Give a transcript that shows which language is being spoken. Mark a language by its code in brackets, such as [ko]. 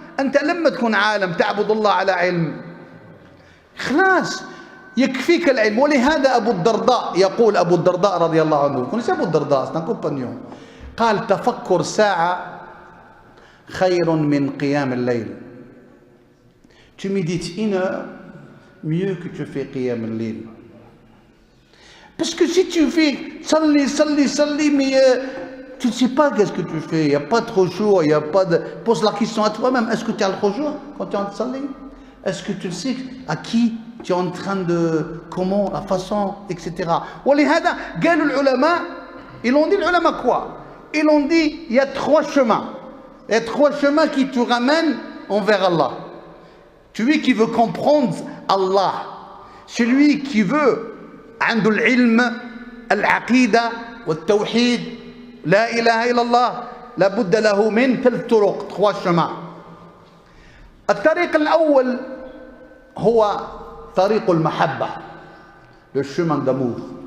[ar] أنت لما تكون عالم تعبد الله على علم خلاص يكفيك العلم. ولهذا أبو الدرداء يقول، أبو الدرداء رضي الله عنه، كنت أبو الدرداء [fr] c'est un compagnon، [ar] قال تفكر ساعة خير من قيام الليل. [fr] Tu médites une heure mieux que tu fais [ar] قيام الليل. [fr] Parce que si tu fais salli mais tu ne sais pas qu'est-ce que tu fais, il n'y a pas trop chaud, il n'y a pas de... Pose la question à toi-même, est-ce que tu as le trop chaud quand tu es en train de salli? Est-ce que tu sais à qui tu es en train de... comment, la façon, etc. [ar] ولهذا قالوا العلماء, [fr] ils ont dit [ar] العلماء quoi? [fr] Ils ont dit il y a trois chemins. Il y a trois chemins qui te ramènent envers Allah. Celui qui veut comprendre Allah, celui qui veut [ar] عنده العلم العقيدة والتوحيد لا إله إلا الله لابد له من ثلاث طرق، [fr] trois chemins. [ar] الطريق الأول هو طريق المحبة، [fr] le chemin d'amour.